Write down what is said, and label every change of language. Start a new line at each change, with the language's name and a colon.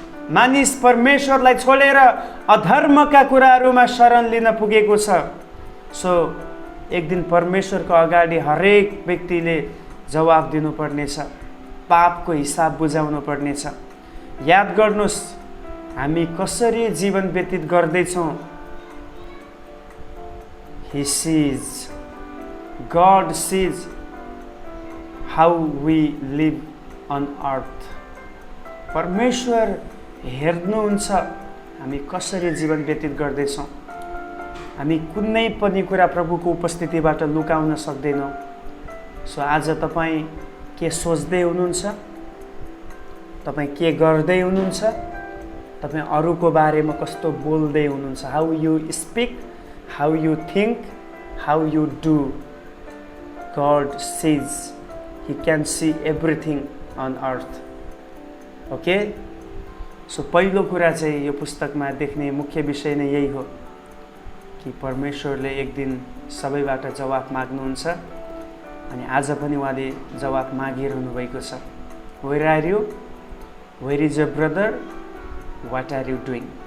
Nepali: मानिस परमेश्वरलाई छोडेर अधर्मका कुराहरूमा शरण लिन पुगेको छ। सो एक दिन परमेश्वरको अगाडि हरेक व्यक्तिले जवाफ दिनुपर्नेछ, पापको हिसाब बुझाउनु पर्नेछ। याद गर्नुहोस्, हामी कसरी जीवन व्यतीत गर्दैछौँ?
English: He sees, God sees how we live on earth.
Nepali: परमेश्वर हेर्नुहुन्छ हामी कसरी जीवन व्यतीत गर्दैछौँ। हामी कुनै पनि कुरा प्रभुको उपस्थितिबाट लुकाउन सक्दैनौँ। सो आज तपाईँ के सोच्दै हुनुहुन्छ? तपाईँ के गर्दै हुनुहुन्छ? तपाईँ अरूको बारेमा कस्तो बोल्दै हुनुहुन्छ?
English: How you speak, how you think, how you do. God sees, he can see everything on earth.
Nepali: Okay, so पहिलो कुरा चाहिँ यो पुस्तकमा देख्ने मुख्य विषय नै यही हो कि परमेश्वरले एक दिन सबैबाट जवाफ माग्नुहुन्छ अनि आज पनि उहाँले जवाफ मागिरहनु भएको छ।
English: Where are you? Where is your brother? What are you doing?